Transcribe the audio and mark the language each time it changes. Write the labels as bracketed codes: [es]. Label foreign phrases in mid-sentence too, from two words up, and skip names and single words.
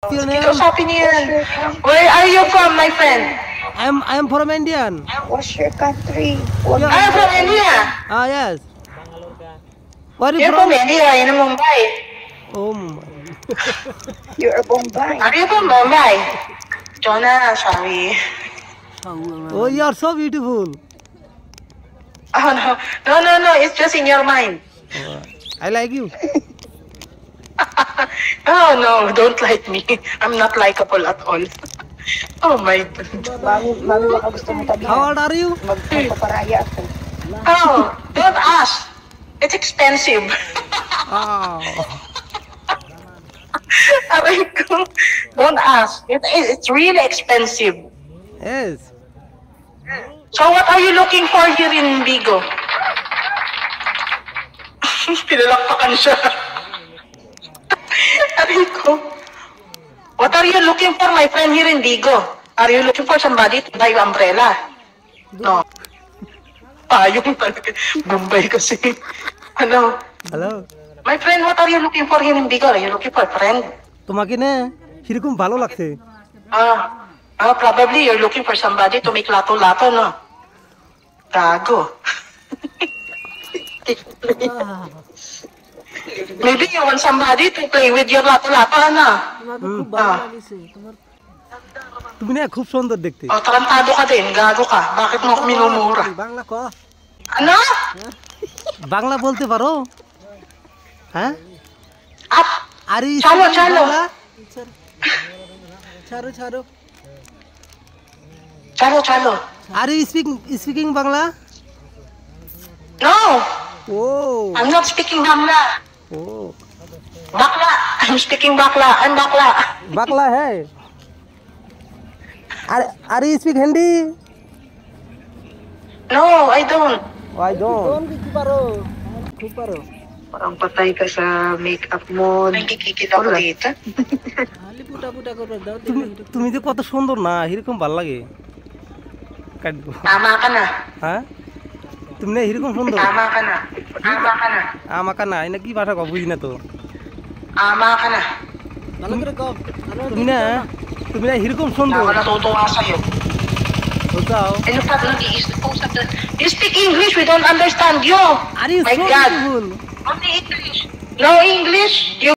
[en] your Sige, name? [tl] kausapin niyo yan. [en] Where are you from, my friend? I'm from Indian. What's your country? Yeah. I'm from India. Ah, yes. Where are you You're from from? India, in Mumbai. Oh my. You're a Bombay. Are you from Mumbai? Jonah, sorry. Oh, you are so beautiful. Oh, no, it's just in your mind. Oh, I like you. Oh, no, don't like me. I'm not likable at all. Oh, my God. [tl] Mami, baka gusto mo tabihan. [en] How old are you? [tl] Magpaparaya ako. [en] Oh, don't ask. It's expensive. Oh. [tl] Aray ko. [en] Don't ask. It's really expensive. Yes. So what are you looking for here in Bigo? [tl] Pinalakpakan siya. Aray ko. [en] What are you looking for, my friend, here in Bigo? Are you looking for somebody to buy you umbrella? No. [tl] Yung talaga. Bombay kasi. Ano? [en] Hello. My friend, what are you looking for here in Bigo? Are you looking for a friend? [bn] তোমাকে না কিরকম ভালো লাগছে? [en] Probably you're looking for somebody to make lato-lato, no? Gago. Maybe you want somebody to play with your lato-lato, ano? [bn] তুমি না খুব সুন্দর দেখতে। [tl] Oh, tarantado ka din. Gago ka. Bakit mo ako minumura? [bn] বাংলা ক? Ano? বাংলা বলতে পারো? হ্যাঁ? Up. আর এই [hi] Chalo, chalo. [bn] ছাড়ো ছাড়ো। Chalo. [en] Are you speaking Bangla? No. Oh. I'm not speaking Bangla. Oh. Bakla. I'm speaking Bakla. I'm Bakla. [bn] বাংলা হ্যাঁ। [en] Are you speak Hindi? No, I don't. I don't. [bn] কি পারো? খুব পারো। [tl] Parang patay ka sa makeup mo. Nagkikikita ko dito. [bn] পুটা করে দাও। তুমি যে কত সুন্দর না, এরকম ভালো লাগে। কাটবো। [tl] Tama ka na. [bn] হ্যাঁ? তুমি না এরকম সুন্দর। [tl] Tama ka na. [bn] আমাকে না, এটা কি ভাষা কও বুঝি না তো। [tl] Tama ka na. [bn] ভালো করে কও। তুমি না এরকম সুন্দর। [tl] Ako natutuwa sa'yo. [bn] বুঝাও। [tl] Ano pa nag-i-usap na? [en] You speak English, we don't understand you. Are you My so God. beautiful? Only English. No English. You